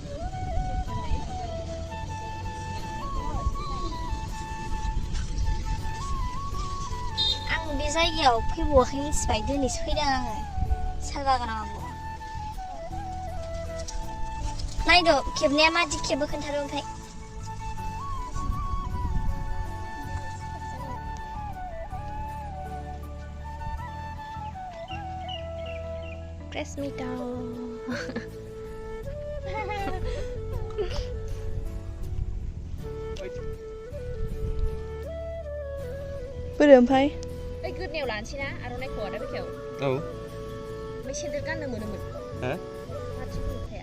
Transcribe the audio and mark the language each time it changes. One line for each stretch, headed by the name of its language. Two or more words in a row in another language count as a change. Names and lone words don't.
Bodo: आं बे जायगायाव फैबावाखै मिथिबाय दिनैसो फैदों आङो साल बागानाव नायद' खेबनाया मादि खेबो खोन्थादो ओमफ्राय
English: Press me down.
Bodo: बोरो ओमफ्राय बै गोदनायाव लानोसै ना आर'नाइखौ आदा बेखायाव औ ओमफ्राय सेन्देल गाननो मोनोमोन हो माथि बुंखाया